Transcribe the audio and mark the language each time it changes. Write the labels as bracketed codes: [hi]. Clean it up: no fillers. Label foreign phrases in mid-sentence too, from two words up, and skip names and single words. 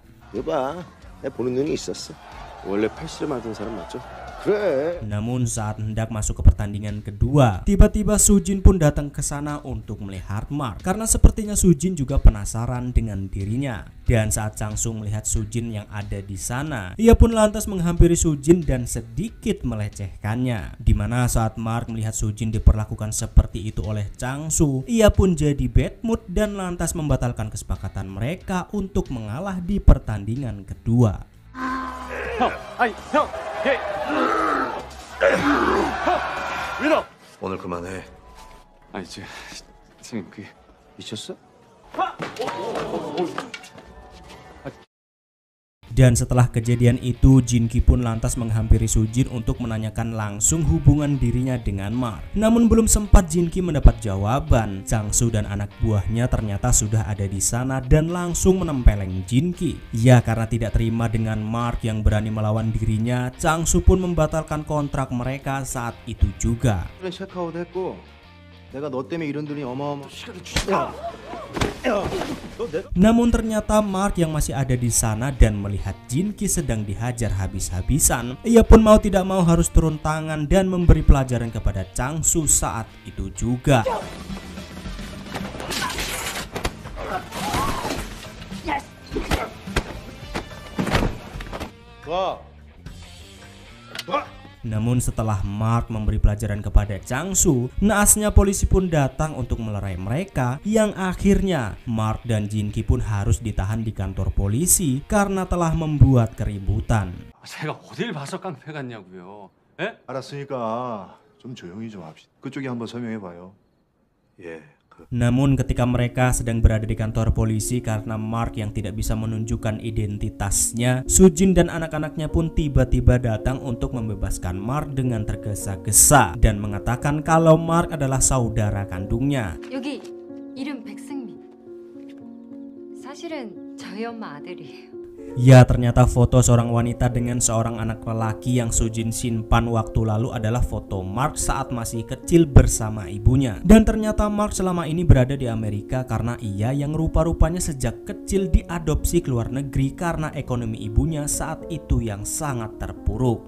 [ko] 이거 봐, 내가 보는 눈이 있었어. 원래 팔씨름 하던 사람 맞죠? 그래. [id] Namun saat hendak masuk ke pertandingan kedua, tiba-tiba Sujin pun datang ke sana untuk melihat Mark karena sepertinya Sujin juga penasaran dengan dirinya. Dan saat Chang-soo melihat Sujin yang ada di sana, ia pun lantas menghampiri Sujin dan sedikit melecehkannya. Dimana saat Mark melihat Sujin diperlakukan seperti itu oleh Chang-soo, ia pun jadi [en] bad mood [id] dan lantas membatalkan kesepakatan mereka untuk mengalah di pertandingan kedua. [ko] 형, 아니 형, 예. 민호! 오늘 그만해. 아니 선생님 그게 미쳤어? [id] Dan setelah kejadian itu, Jin-ki pun lantas menghampiri Sujin untuk menanyakan langsung hubungan dirinya dengan Mark. Namun belum sempat Jin-ki mendapat jawaban, Chang-soo dan anak buahnya ternyata sudah ada di sana dan langsung menempeleng Jin-ki. Ya, karena tidak terima dengan Mark yang berani melawan dirinya, Chang-soo pun membatalkan kontrak mereka saat itu juga. [ko] 체크아웃 했고 내가 너 때문에 이런 돈이 어마어마. [id] Namun ternyata Mark yang masih ada di sana dan melihat Jin-ki sedang dihajar habis-habisan, ia pun mau tidak mau harus turun tangan dan memberi pelajaran kepada Chang-soo saat itu juga. Namun setelah Mark memberi pelajaran kepada Chang-soo, naasnya polisi pun datang untuk melerai mereka, yang akhirnya Mark dan Jin-ki pun harus ditahan di kantor polisi karena telah membuat keributan. [ko] 제가 어딜 봐서 깡패 같냐고요. 예? 알았으니까 좀 조용히 좀 합시다. 그쪽이 한번 설명해 봐요. 예. [id] Namun ketika mereka sedang berada di kantor polisi karena Mark yang tidak bisa menunjukkan identitasnya, Sujin dan anak-anaknya pun tiba-tiba datang untuk membebaskan Mark dengan tergesa-gesa dan mengatakan kalau Mark adalah saudara kandungnya. [ko] 여기 이름 백승민. 사실은 저희 엄마 아들이에요. [id] Ya, ternyata foto seorang wanita dengan seorang anak lelaki yang Sujin simpan waktu lalu adalah foto Mark saat masih kecil bersama ibunya. Dan ternyata Mark selama ini berada di Amerika karena ia yang rupa-rupanya sejak kecil diadopsi ke luar negeri karena ekonomi ibunya saat itu yang sangat terpuruk.